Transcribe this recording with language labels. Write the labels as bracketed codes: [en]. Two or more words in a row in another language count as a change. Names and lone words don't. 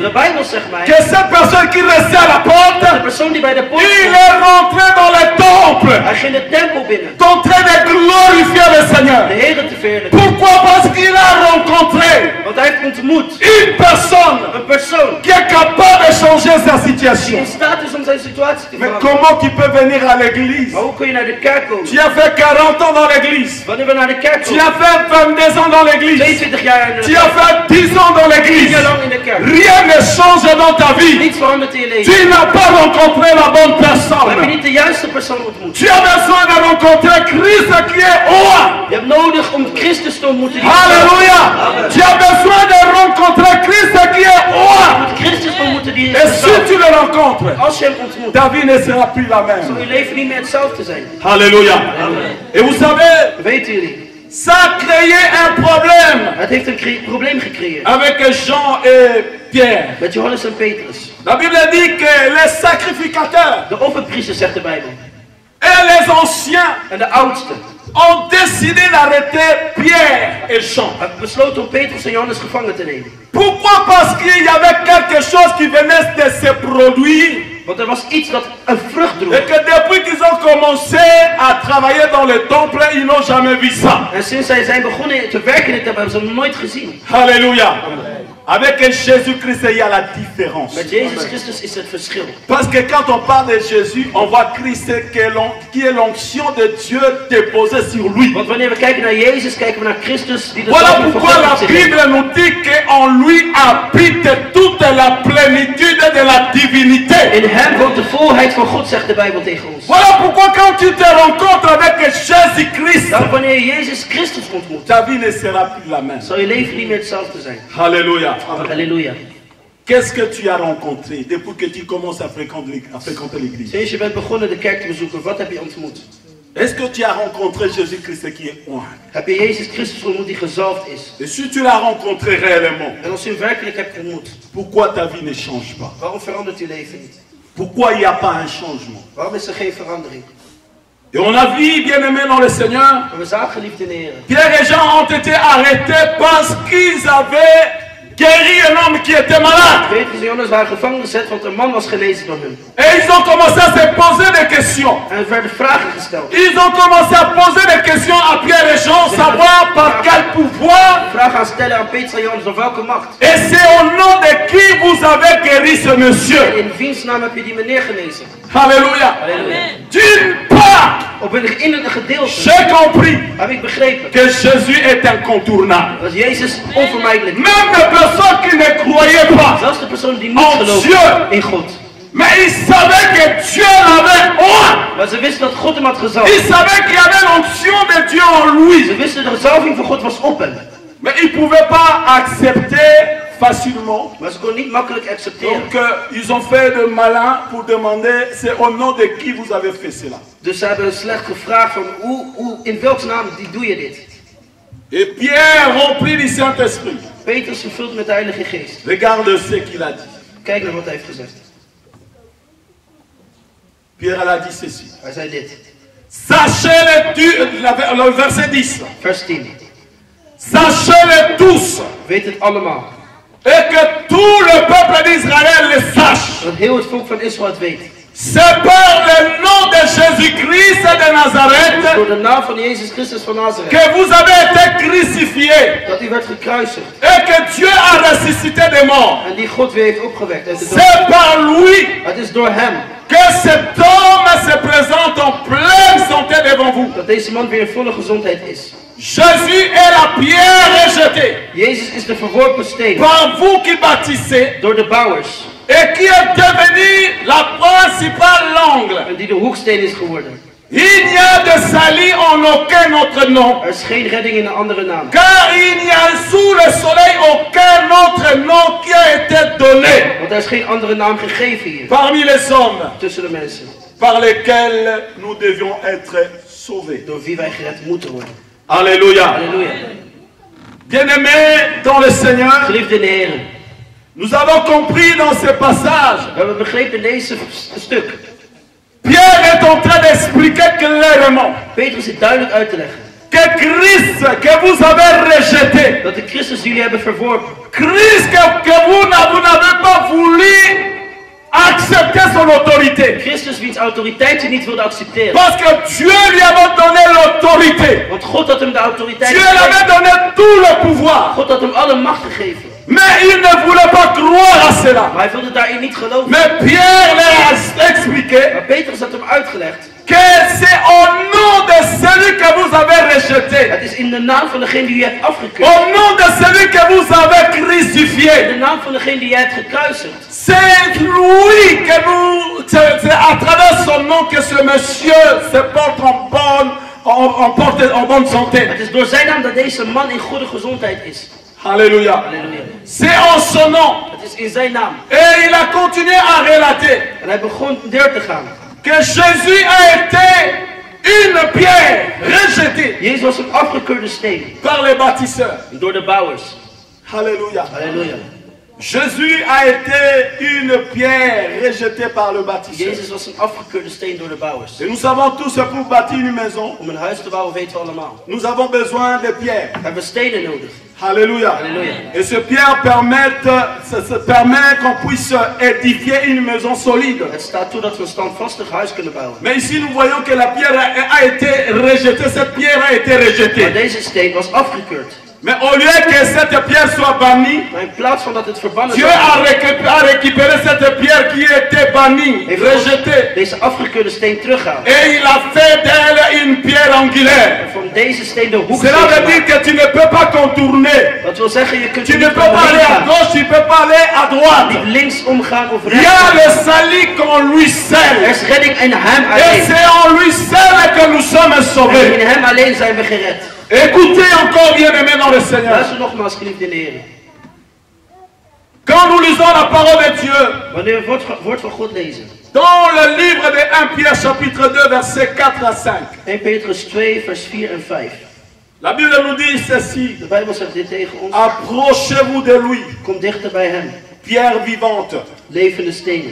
[nl] De Bijbel zegt mij, [fr] que cette personne qui restait à la de porte, [nl] persoon die bij de poort [fr] il [nl] stond, [fr] est rentré dans le temple, [nl] hij ging de tempel binnen. [fr] en train de glorifier le Seigneur. [nl] De Heer te verheerlijken. [fr] Pourquoi? Parce qu'il a rencontré [nl] Want hij heeft ontmoet [fr] une personne [nl] een persoon [fr] qui est capable de changer sa [nl] die [fr] situation. [nl] in staat is om zijn situatie te [fr] Mais [nl] veranderen. [fr] comment tu peux venir à l'église? [nl] Maar hoe kun je naar de kerk komen? [fr] Tu as fait 40 ans dans l'église. [nl] Wanneer we naar de kerk [fr] Tu [nl] komen, [fr] as fait 22 ans dans l'église. [nl] 22 jaar in de [fr] Tu as [nl] kerk, [fr] fait 10 ans dans 10 l'église. [nl] jaar lang in de kerk. [fr] Rien ne change dans ta vie. [nl] Niets verandert in je leven. [fr] Tu n'as pas rencontré la bonne [nl] Dan heb je [fr] personne. [nl] niet de juiste persoon ontmoet. [fr] Tu as besoin de rencontrer Christ qui est roi. [nl] Je hebt nodig om Christus te ontmoeten. die [fr] Alléluia. Tu as besoin de rencontrer Christ qui est roi. [nl] Je moet Christus ontmoeten die [fr] Et [nl] is [fr] si tu le rencontres, [nl] Als je hem ontmoet, [fr] ta vie ne sera plus la [nl] zal [fr] même. [nl] je leven niet meer hetzelfde zijn. [fr] Alléluia. Et vous savez, [nl] Weten jullie? [fr] ça a créé un problème [nl] Het heeft een probleem gecreëerd. [fr] avec Jean et Pierre. [nl] Met Johannes en Petrus. [fr] La Bible dit que les sacrificateurs [nl] De offerpriesters, zegt de Bijbel. [fr] et les anciens [nl] En de oudsten. [fr] ont décidé d'arrêter Pierre et Jean. [nl] Hebben besloten om Petrus en Johannes gevangen te nemen. [fr] Pourquoi? Parce qu'il y avait quelque chose qui venait de se produire [nl] Want er was iets dat een vrucht droeg. [fr] Et que depuis qu'ils ont commencé à travailler dans le temple, ils n'ont jamais vu ça. [nl] En sinds zij zijn begonnen te werken in het tempel, hebben ze hem nooit gezien. [fr] Alléluia. Avec Jésus-Christ, il y a la différence. [nl] Met Jezus Christus is het verschil. [fr] Parce que quand on parle de Jésus, on voit Christ qui est l'onction de Dieu déposée sur lui. [nl] Want wanneer we kijken naar Jezus, kijken we naar Christus die de [fr] Voilà [nl] zalving van [fr] pourquoi [nl] God op [fr] la [nl] zich heeft. [fr] Bible nous dit qu'en lui habite toute la plénitude de la divinité. [nl] In hem woont de volheid van God, zegt de Bijbel tegen ons. [fr] Voilà pourquoi quand tu te rencontres avec Jésus-Christ, [nl] Daarom wanneer je Jezus Christus ontmoet, [fr] ta vie ne sera plus la même. [nl] zal je leven niet meer hetzelfde zijn. [fr] Alléluia. [nl] Halleluja. [fr] Qu'est-ce que tu as rencontré depuis que tu commences à fréquenter l'église? [nl] Sinds je bent begonnen de kerk te bezoeken, wat heb je ontmoet? [fr] Est-ce que tu as rencontré Jésus-Christ qui est oint? [nl] Heb je Jezus Christus ontmoet die gezalfd is? [fr] Et si tu l'as rencontré réellement, [nl] En als je hem werkelijk hebt ontmoet, [fr] pourquoi ta vie ne change pas? [nl] waarom verandert je leven niet? [fr] Pourquoi il n'y a pas un changement? [nl] Waarom is er geen verandering? [fr] Et on a vu, bien-aimés dans le Seigneur, [nl] En we zagen, geliefde in de Heer, [fr] Pierre et Jean ont été arrêtés parce qu'ils avaient guéri un homme qui était malade. [nl] Petrus en Johannes waren gevangen gezet, want een man was genezen door hem. [fr] Et ils ont commencé à se poser des questions. [nl] En er werden vragen gesteld. [fr] Ils ont commencé à poser des questions à Pierre et Jean, savoir par quel pouvoir. [nl] Vragen aan stellen aan Petrus en Johannes, door welke macht? [fr] Et c'est au nom de qui vous avez guéri ce monsieur. [nl] In wiens naam heb je die meneer genezen? [fr] Alléluia. [nl] Halleluja. [fr] D'une part, [nl] Op een innerlijke gedeelte [fr] j'ai compris [nl] heb ik begrepen [fr] que Jésus est incontournable. [nl] dat Jezus onvermijdelijk is. [fr] Même les personnes qui ne croyaient pas, [nl] Zelfs de persoon die niet [fr] Oh, [nl] geloofde [fr] Dieu. [nl] in God. [fr] mais ils savaient que Dieu l'avait oint. [nl] Maar ze wisten dat God hem had gezalfd. [fr] Ils savaient qu'il y avait l'onction de Dieu en lui. [nl] Ze wisten dat de zalving van God was op hem. [fr] Mais ils ne pouvaient pas accepter facilement. [nl] Maar ze kon niet makkelijk accepteren. [fr] Donc ils ont fait de malin pour demander c'est au nom de qui vous avez fait cela. [nl] Dus ze hebben slecht gevraagd van in welks naam doe je dit? [fr] Et Pierre, rempli du Saint-Esprit, [nl] Petrus vervuld met de Heilige Geest. [fr] regarde ce qu'il a dit. [nl] Kijk naar wat hij heeft gezegd. [fr] Pierre elle a dit ceci. [nl] Hij zei dit. [fr] Sachez-le, le verset 10. [nl] Vers 10. [fr] Sachez-le tous. [nl] Weet het allemaal. [fr] Et que tout le peuple d'Israël le sache. [nl] Dat heel het volk van Israël het weet. [fr] C'est par le nom de Jésus-Christ de Nazareth [nl] Door de naam van Jezus Christus van Nazareth. [fr] que vous avez été crucifié [nl] Dat hij werd gekruisigd. [fr] et que Dieu a ressuscité des morts. [nl] En die God weer heeft opgewekt uit de dood. [fr] C'est par lui [nl] Het is door hem [fr] que cet homme se présente en pleine santé devant vous. [nl] dat deze man weer in volle gezondheid is. [fr] Jésus est la pierre rejetée [nl] Jezus is de verworpen steen. [fr] par vous qui bâtissez [nl] Door de bouwers. [fr] et qui est devenu la principale angle. [nl] En die de hoeksteen is geworden. [fr] Il n'y a de salut en aucun autre nom. [nl] Er is geen redding in een andere naam. [fr] Car il n'y a sous le soleil aucun autre nom qui a été donné [nl] Want er is geen andere naam gegeven hier. [fr] parmi les hommes [nl] Tussen de mensen. [fr] par lesquels nous devions être sauvés. [nl] Door wie wij gered moeten worden. [fr] Alléluia. [nl] Halleluja. [fr] Bien-aimés dans le Seigneur, [nl] Geliefde in de Heer. [fr] nous avons compris dans ce passage, [nl] We hebben begrepen in deze stuk. [fr] Pierre est en train d'expliquer clairement [nl] Petrus zit duidelijk uit te leggen. [fr] que Christ que vous avez rejeté, [nl] Dat de Christus jullie hebben verworpen. [fr] Christ que vous n'avez pas voulu accepter son autorité. [nl] Christus wiens autoriteit je niet wilde accepteren. [fr] Parce que Dieu lui avait donné l'autorité. [nl] Want God had hem de autoriteit [fr] Dieu lui avait [nl] gegeven. [fr] donné tout le pouvoir. [nl] God had hem alle macht gegeven. [fr] Mais il ne voulait pas croire à cela. [nl] Maar hij wilde daarin niet geloven. [fr] Mais Pierre leur a expliqué [nl] Maar Petrus had hem uitgelegd. [fr] que c'est au nom de celui que vous avez rejeté, [nl] Het is in de naam van degene die je hebt afgekeurd. [fr] au nom de celui que vous avez [nl] In [fr] crucifié. [nl] de naam van degene die jij hebt gekruisigd. [fr] C'est lui que nous, c'est à travers son nom que ce monsieur se porte en bonne santé. [nl] Het is door zijn naam dat deze man in goede gezondheid is. [fr] Alléluia. [nl] Halleluja. [fr] C'est en son nom. [nl] Het is in zijn naam. [fr] Et il a continué à relater [nl] En hij begon deur te gaan. [fr] que Jésus a été une pierre rejetée [nl] Jezus was een afgekeurde steen. [fr] par les bâtisseurs. [nl] Door de bouwers. [fr] Alléluia. [nl] Halleluja. [fr] Jésus a été une pierre rejetée par le bâtisseur. [nl] Jezus was een afgekeurde steen door de bouwers. [fr] Et nous savons tous que pour bâtir une maison, [nl] Om een huis te bouwen weten we allemaal. [fr] nous avons besoin de pierres. [nl] We hebben stenen nodig. [fr] Alléluia. Alléluia. Et ces pierres permettent qu'on puisse édifier une maison solide. [nl] Het staat toe dat we een standvastig huis kunnen bouwen. [fr] Mais ici nous voyons que la pierre a été rejetée. Cette pierre a été [nl] Maar [fr] rejetée. [nl] deze steen was afgekeurd. [fr] Mais au lieu que cette pierre soit bannie, [nl] Maar in plaats van dat het verbannen [fr] Dieu a récupéré cette pierre qui était bannie, [nl] heeft [fr] rejetée. [nl] deze afgekeurde steen teruggehaald. [fr] Et il a fait d'elle une pierre angulaire. [nl] En van deze steen de hoeksteen [fr] Cela veut dire [nl] gemaakt. [fr] que tu ne peux pas contourner. [nl] Dat wil zeggen, je kunt [fr] Tu [nl] er [fr] ne [nl] niet [fr] peux pas aller à [nl] omheen gaan. [fr] gauche, tu ne peux pas aller à droite. [nl] Niet links omgaan of [fr] Il [nl] rechts. [fr] y a [nl] gaan. [fr] le salut qu'en lui [nl] Er [fr] seul. [nl] is redding in hem [fr] Et [nl] alleen. [fr] c'est en lui seul que nous sommes [nl] En [fr] sauvés. [nl] in hem alleen zijn we gered. [fr] Écoutez encore bien aimé dans le Seigneur. [nl] Luister nogmaals, geliefde in de Heer. [fr] Quand nous lisons la parole de Dieu, [nl] Wanneer we het woord van God lezen. [fr] dans le livre de 1 Pierre chapitre 2 versets 4 à 5, [nl] 1 Petrus 2 vers 4 en 5. [fr] la Bible nous dit ceci. [nl] De Bijbel zegt dit tegen ons. [fr] Approchez-vous de lui, [nl] Kom dichter bij hem. [fr] pierre vivante, [nl] Levende stenen.